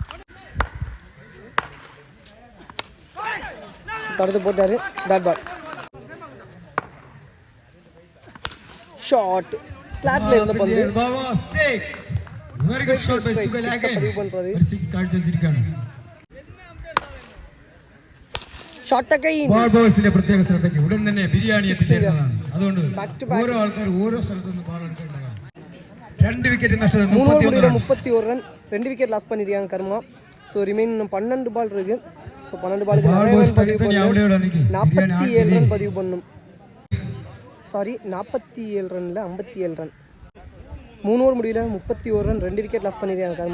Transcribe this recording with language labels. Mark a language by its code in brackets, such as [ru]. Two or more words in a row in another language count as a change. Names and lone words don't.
[ta] தடுத்து போட்டாரு [en] dot ball. [ta] ஷாட், ஸ்லாட்ல இருந்த பந்து. [en] very good shot by Sugal again. [ta] பதிவு பண்றாரு. 6 கார்ட்ஸ் வச்சிருக்காங்க. [en] shot again. [ml] ബോൾ ബോയ്സിന്റെ പ്രത്യേക ശ്രദ്ധയ്ക്ക് ഉടൻ തന്നെ ബിരിയാണി എത്തിച്ചേരുന്നതാണ്. അതുകൊണ്ട് ഓരോ ആൾക്കാർ ഓരോ സ്ഥലത്തുനിന്ന് ബോൾ എടുക്കേണ്ടതാണ്. 2 വിക്കറ്റ് നഷ്ടം, [ta] 31 ரன், 2 [en] wicket loss [ta] பண்ணிருக்காங்க கர்மா. [en] so remain [ta] 12 பால் இருக்கு. ஸோ 12 பாலுக்கு 47 ரன் பதிவு பண்ணும். சாரி 47 ரன்ல 57 ரன். 3 ஓவர் முடியல 31 ரன் 2 [en] wicket loss [ta] பண்ணியிருக்காங்க கர்மா.